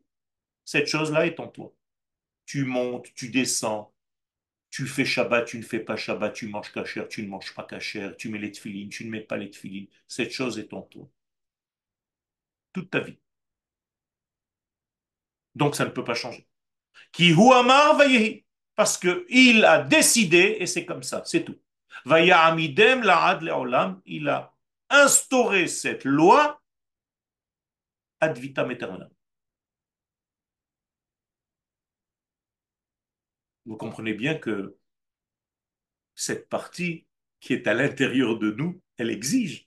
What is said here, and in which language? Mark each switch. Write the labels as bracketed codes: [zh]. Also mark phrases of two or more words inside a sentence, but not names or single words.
[fr] Cette chose-là est en toi. Tu montes, tu descends, tu fais Shabbat, tu ne fais pas Shabbat, tu manges kasher, tu ne manges pas kasher, tu mets les tefilines, tu ne mets pas les tefilines. Cette chose est en toi. Toute ta vie. Donc ça ne peut pas changer. [he] כי הוא אמר ויהי. [fr] Parce que il a décidé et c'est comme ça, c'est tout. [he] ויעמידם לעד לעולם. [fr] Il a instauré cette loi [la] ad vitam aeternam. [fr] Vous comprenez bien que cette partie qui est à l'intérieur de nous, elle exige.